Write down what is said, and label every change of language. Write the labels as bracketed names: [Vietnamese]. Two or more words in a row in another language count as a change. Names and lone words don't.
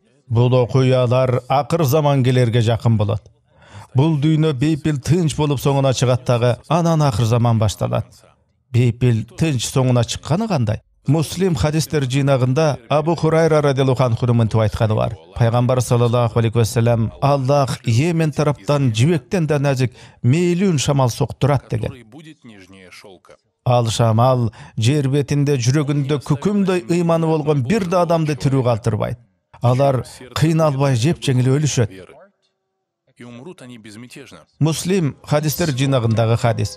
[Kyrgyz] Бул окуялар акыр заман келерге жакын болот. Бул дүйнө бейпил тынч болуп соңуна чыгат дагы, анан акыр заман башталат. Бейпил тынч соңуна чыкканы кандай? Муслим хадистер жыйнагында Абу Хурайра [Arabic] رضي الله عنه [Kyrgyz] мынтип айтканы бар. Пайгамбар [Arabic] صلى الله عليه وسلم: [Kyrgyz] Аллах Йемен тараптан жибектен да назик мейлүүн шамал соктурат деген. Ал шамал жер бетинде жүрөгүндө күкүмдөй ыйманы болгон бир да адамды тирүү калтырбайт. Алар кыйналбай жеп-жеңил өлүшөт. Муслим хадистер жыйнагындагы хадис.